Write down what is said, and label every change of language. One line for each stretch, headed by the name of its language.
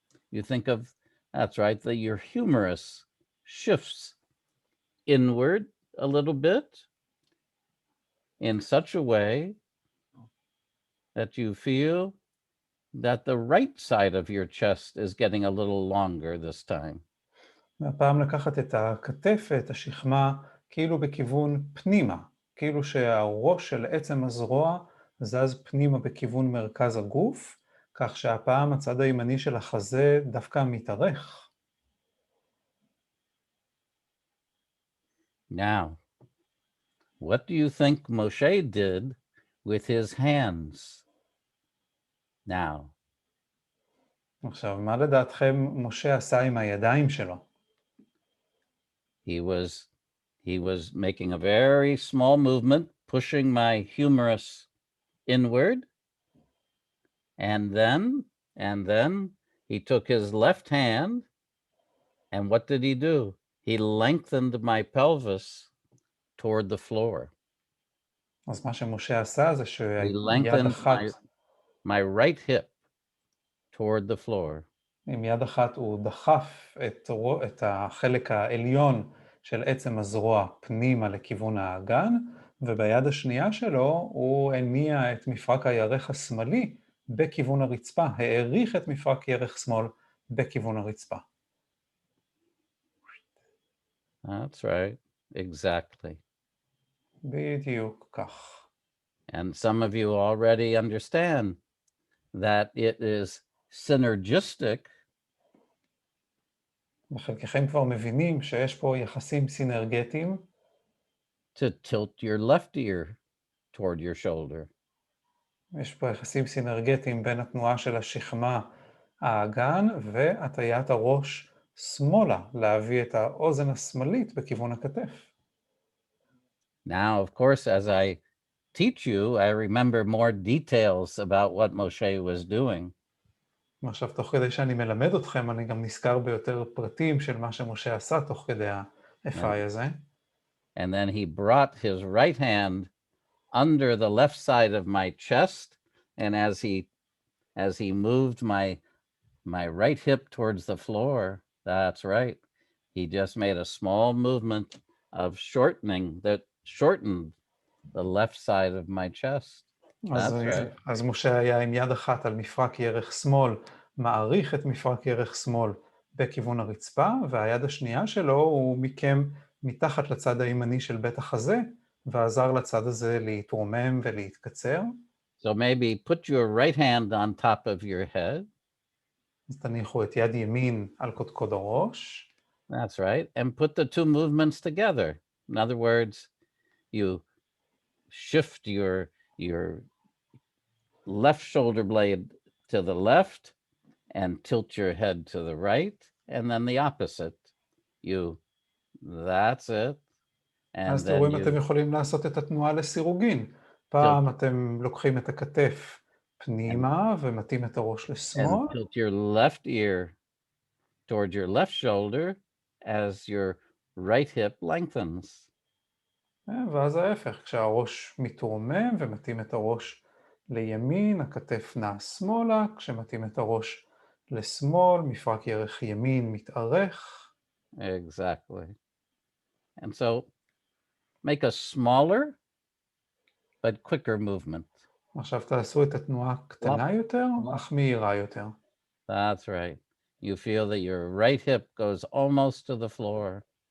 English: You think of, that's right, that your humerus shifts inward a little bit in such a way that you feel that the right side of your chest is getting a little longer this time.
Hebrew: והפעם לקחת את הכתף ואת השכמה כאילו בכיוון פנימה, כאילו שהראש של עצם הזרוע זז פנימה בכיוון מרכז הגוף, כך שהפעם הצד הימני של החזה דווקא מתארך.
English: Now, what do you think Moshe did with his hands? Now.
Hebrew: עכשיו, מה לדעתכם משה עשה עם הידיים שלו?
English: He was making a very small movement, pushing my humerus inward. And then he took his left hand, and what did he do? He lengthened my pelvis toward the floor.
Hebrew: אז מה שמשה עשה זה
English: He
Hebrew: שיד
English: lengthened
Hebrew: אחת,
English: my right hip toward the floor.
Hebrew: עם יד אחת הוא דחף את החלק העליון של עצם הזרוע פנימה לכיוון האגן, וביד השנייה שלו הוא הניע את מפרק הירך השמאלי בכיוון הרצפה, העריך את מפרק ירך שמאל בכיוון הרצפה.
English: That's right, exactly.
Hebrew: בדיוק כך.
English: And some of you already understand that it is synergistic
Hebrew: וחלקכם כבר מבינים שיש פה יחסים סינרגטיים
English: to tilt your left ear toward your shoulder.
Hebrew: יש פה יחסים סינרגטיים בין התנועה של השכמה האגן והטיית הראש שמאלה, להביא את האוזן השמאלית בכיוון הכתף.
English: Now, of course, as I teach you, I remember more details about what Moshe was doing.
Hebrew: עכשיו, תוך כדי שאני מלמד אתכם, אני גם נזכר ביותר פרטים של מה שמשה עשה תוך כדי האפאי הזה.
English: And then he brought his right hand under the left side of my chest, and as he moved my right hip towards the floor, that's right, he just made a small movement of shortened the left side of my chest. That's right.
Hebrew: אז משה היה עם יד אחת על מפרק ירך שמאל, מעריך את מפרק ירך שמאל בכיוון הרצפה, והיד השנייה שלו הוא מיקם מתחת לצד הימני של בית החזה, ועזר לצד הזה להתרומם ולהתקצר.
English: So maybe put your right hand on top of your head.
Hebrew: אז תניחו את יד ימין על קודקוד הראש.
English: That's right. And put the two movements together. In other words, you shift your left shoulder blade to the left and tilt your head to the right, and then the opposite. That's it.
Hebrew: אז תראו אם אתם יכולים לעשות את התנועה לסירוגין. פעם אתם לוקחים את הכתף פנימה ומתאים את הראש לשמאל.
English: And tilt your left ear toward your left shoulder as your right hip lengthens.
Hebrew: ואז ההפך, כשהראש מתרומם ומתאים את הראש לימין, הכתף נעה שמאלה, כשמתאים את הראש לשמאל, מפרק ירך ימין מתארך.
English: Exactly. And so make a smaller but quicker movement.
Hebrew: עכשיו תעשו את התנועה קטנה יותר, אך מהירה יותר.
English: That's right. You feel that your right hip goes almost to the floor.